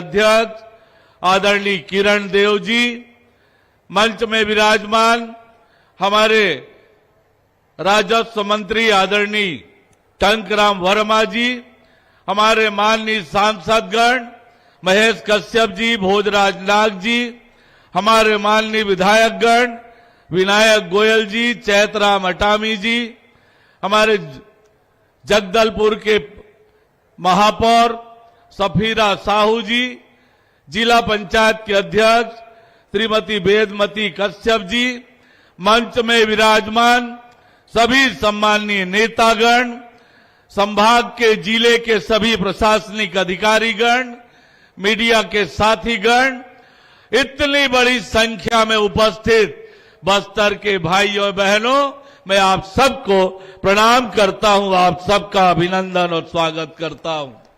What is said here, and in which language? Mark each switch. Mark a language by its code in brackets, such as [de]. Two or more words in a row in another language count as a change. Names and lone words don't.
[hi] अध्यक्ष आदरणीय किरण देव जी, मंच में विराजमान हमारे राजस्व मंत्री आदरणीय टंकराम वर्मा जी, हमारे माननीय सांसदगण महेश कश्यप जी, भोजराज नाग जी, हमारे माननीय विधायकगण विनायक गोयल जी, चैतराम अटामी जी, हमारे जगदलपुर के महापौर सफीरा साहू जी, जिला पंचायत के अध्यक्ष श्रीमती वेदमती कश्यप जी, मंच में विराजमान सभी सम्माननीय नेतागण, संभाग के जिले के सभी प्रशासनिक अधिकारीगण, मीडिया के साथीगण, इतनी बड़ी संख्या में उपस्थित बस्तर के भाइयों और बहनों, मैं आप सबको प्रणाम करता हूं, आप सबका अभिनंदन और स्वागत करता हूं।